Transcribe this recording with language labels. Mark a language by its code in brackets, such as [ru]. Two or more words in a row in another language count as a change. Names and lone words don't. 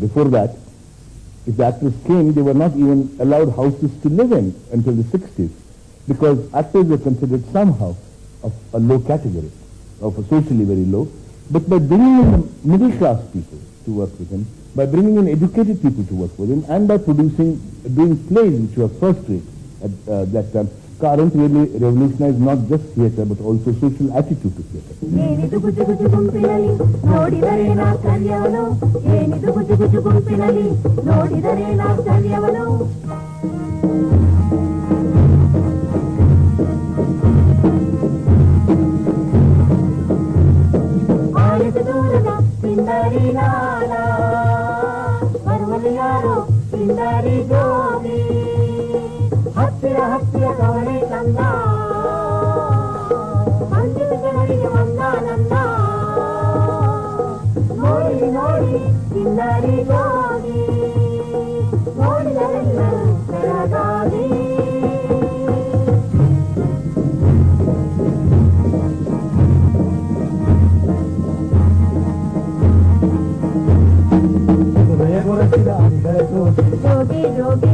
[en] Before that, if the actors came, they were not even allowed houses to live in until the 60s, because actors were considered somehow of a low category, of a socially very low. But by bringing in middle class people to work with him, by bringing in educated people to work with him, and by doing plays which were first rate at that time, Karanth really revolutionized not just theatre but also social attitude to theatre. [kn] ಏನಿದು ಗುಜು ಗುಜು ಗುಂಪಿನಲ್ಲಿ ನೋಡಿದರೆ ಆಶ್ಚರ್ಯವನು, ಏನಿದು ಗುಜು ಗುಜು ಗುಂಪಿನಲ್ಲಿ ನೋಡಿದರೆ ಆಶ್ಚರ್ಯವನು, ಆಯಿತು ದೂರದ ಪಿಂಡರಿ ಲಾಲ, ಬರುವಲ್ಲಿ ಯಾರೋ ಪಿಂಡರಿ ಜೋಗಿ, ಹತ್ತಿರ ಹತ್ತಿರ ಕವಳೆ ತಂದ, ಅಂದಿನ ಜನರಿಗೆ ಒಂದಾನಂದ, ಇಂದರಿ ಜೋಗಿ ನೋಡಿದರೆಲ್ಲ ಬೆಳಗಾಗಿ ಜೋಗಿ ಜೋಗಿ